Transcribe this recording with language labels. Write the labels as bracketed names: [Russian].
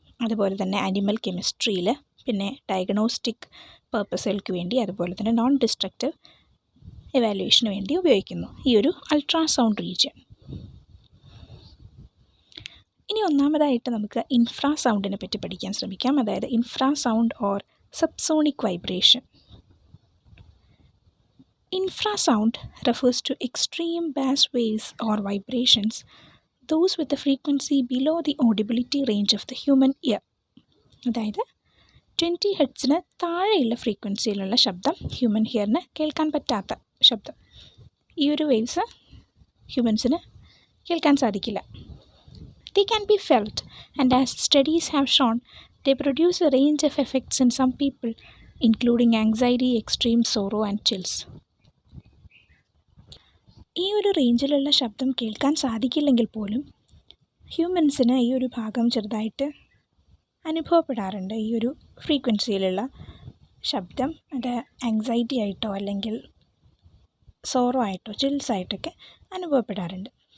[Malayalam] അതുപോലെ തന്നെ അനിമൽ കെമിസ്ട്രിയിൽ, പിന്നെ ഡയഗ്നോസ്റ്റിക് പർപ്പസുകൾക്ക് വേണ്ടി, അതുപോലെ തന്നെ നോൺ ഡിസ്ട്രക്റ്റീവ് എവാലുവേഷന് വേണ്ടി ഉപയോഗിക്കുന്നു ഈ ഒരു അൾട്രാസൗണ്ട് റീജിയൻ. ഇനി ഒന്നാമതായിട്ട് നമുക്ക് ഇൻഫ്രാ സൗണ്ടിനെ പറ്റി പഠിക്കാൻ ശ്രമിക്കാം. [English] അതായത് infra sound or subsonic vibration. Infra sound refers to extreme bass waves or vibrations, those with the frequency below the audibility range of the human ear. [Malayalam] അതായത് 20 ഹെർട്സിന് താഴെയുള്ള ഫ്രീക്വൻസിയിലുള്ള ശബ്ദം ഹ്യൂമൻ ഹിയറിന് കേൾക്കാൻ പറ്റാത്ത ശബ്ദം. ഈ ഒരു വേവ്സ് ഹ്യൂമൻസിന് കേൾക്കാൻ സാധിക്കില്ല. [English] They can be felt, and as studies have shown, they produce a range of effects in some people, including anxiety, extreme sorrow and chills. [Malayalam] ഈ ഒരു റേഞ്ചിലുള്ള ശബ്ദം കേൾക്കാൻ സാധിക്കില്ലെങ്കിൽ പോലും ഹ്യൂമൻസിന് ഈ ഒരു ഭാഗം ചെറുതായിട്ട് അനുഭവപ്പെടാറുണ്ട്. ഈ ഒരു ഫ്രീക്വൻസിയിലുള്ള ശബ്ദം അത് ആങ്സൈറ്റി ആയിട്ടോ അല്ലെങ്കിൽ സോറോ ആയിട്ടോ ചിൽസ് ആയിട്ടൊക്കെ അനുഭവപ്പെടാറുണ്ട്.